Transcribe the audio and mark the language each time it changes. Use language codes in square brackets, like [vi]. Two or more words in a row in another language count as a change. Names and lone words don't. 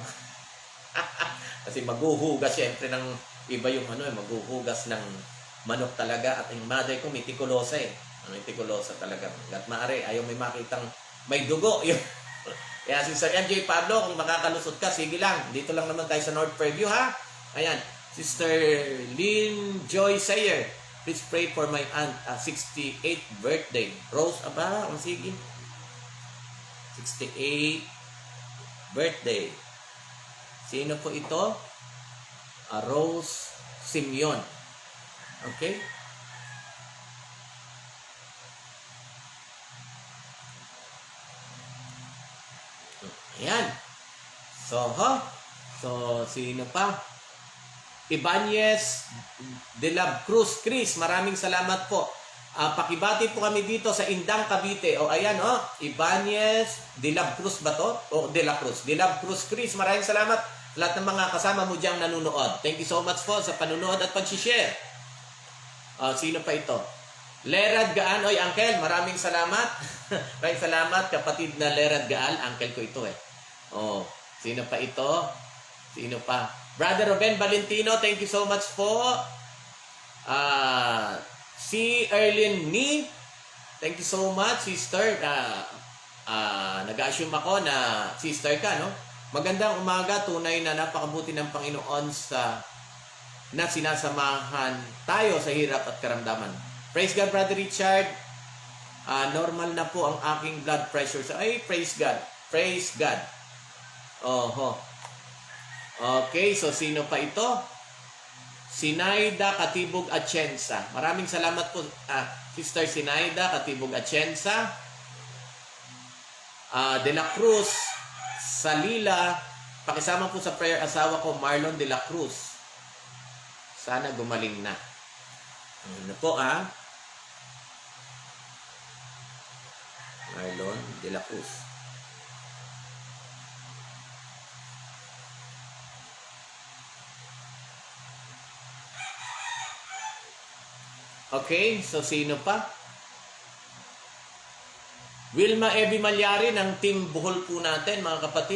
[tl] Kasi maghuhugas syempre ng iba yung maghuhugas ng manok talaga, at yung mother ko mitikulosa mitikulosa talaga. At maaari ayaw may makitang may dugo. Kaya si Sir MJ Pablo, kung makakalusot ka, sige lang. Dito lang naman tayo sa North Fairview ha. Ayan, [en] Sister Lynn Joy Sayer, please pray for my aunt 68th birthday. [tl] Rose, sige. 68th birthday. Sino po ito? Rose Simeon. Okay? Ayan. So, sino pa? Ibanez de la Cruz Chris, maraming salamat po. Pakibati po kami dito sa Indang, Cavite. Ayan, Ibanez de la Cruz ba to? De la Cruz. De la Cruz Chris, maraming salamat. Lahat ng mga kasama mo diyang nanunood. [en] Thank you so much [tl] po sa panunood at pag-share. Sino pa ito? Lerad Gaal. Oy, Uncle, maraming salamat. Maraming salamat, kapatid na Lerad Gaal. Uncle ko ito sino pa ito? Sino pa? Brother Ruben Valentino, [en] thank you so much po. Si Erlyn Ni, thank you so much, sister. [tl] Nag-assume ako na sister ka, no? Magandang umaga, tunay na napakabuti ng Panginoon na sinasamahan tayo sa hirap at karamdaman. [en] Praise God, [tl] Brother Richard. Normal na po ang aking [en] blood pressure. Praise God. Praise God. Okay, so [tl] sino pa ito? Sinaida Katibog Atienza. Maraming salamat po, Sister Sinaida Katibog Atienza. De la Cruz Salila, pakisama po sa prayer asawa ko, Marlon de la Cruz. Sana gumaling na. Ano po Marlon de la Cruz. Okay, so sino pa? Wilma Evi Malyari ng Team Buhol po natin, mga kapatid.